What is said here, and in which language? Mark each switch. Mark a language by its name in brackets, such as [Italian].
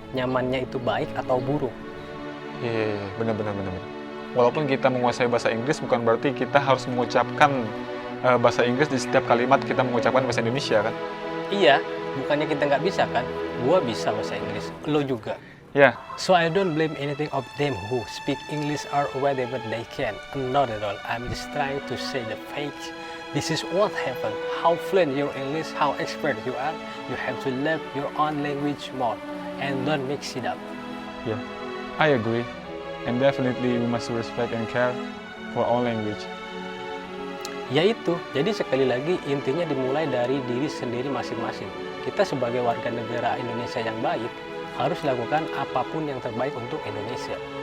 [Indonesian] Nyamannya itu baik atau buruk. Iya, benar. Walaupun kita menguasai bahasa Inggris, bukan berarti kita harus mengucapkan bahasa Inggris di setiap kalimat kita mengucapkan bahasa Indonesia, kan? Iya, bukannya kita nggak bisa kan? Gua bisa bahasa Inggris, lo juga. Ya, [English] So I don't blame anything of them who speak English or whatever they can. Not at all. I'm just trying to say the facts. This is what happened. How fluent your English, how expert you are. You have to love your own language more and don't mix it up. yeah, I agree. And definitely we must respect and care for all language. [Indonesian] Ya itu, jadi sekali lagi intinya dimulai dari diri sendiri masing-masing. Kita sebagai warga negara Indonesia yang baik, harus lakukan apapun yang terbaik untuk Indonesia.